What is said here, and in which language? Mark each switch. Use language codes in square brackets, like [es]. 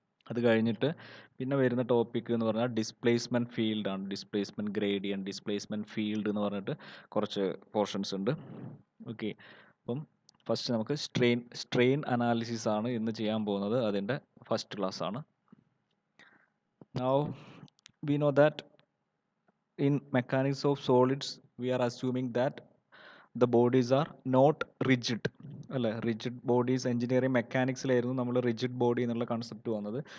[ml] അത് കഴിഞ്ഞിട്ട് പിന്നെ വരുന്ന ടോപ്പിക് എന്ന് പറഞ്ഞാൽ ഡിസ്പ്ലേസ്മെൻറ്റ് ഫീൽഡ് ആണ്. ഡിസ്പ്ലേസ്മെൻറ്റ് ഗ്രേഡിയൻറ്റ്, ഡിസ്പ്ലേസ്മെൻറ്റ് ഫീൽഡ് എന്ന് പറഞ്ഞിട്ട് കുറച്ച് പോർഷൻസ് ഉണ്ട്. ഓക്കെ. അപ്പം ഫസ്റ്റ് നമുക്ക് സ്ട്രെയിൻ അനാലിസിസ് ആണ് ഇന്ന് ചെയ്യാൻ പോകുന്നത്. അതിൻ്റെ ഫസ്റ്റ് ക്ലാസ് ആണ്. [en] Now we know that in mechanics of solids we are assuming that the bodies are not rigid അല്ലേ. [ml] റിജിഡ് ബോഡീസ് എഞ്ചിനീയറിംഗ് മെക്കാനിക്സിലായിരുന്നു നമ്മൾ റിജിഡ് ബോഡി എന്നുള്ള കൺസെപ്റ്റ് വന്നത്.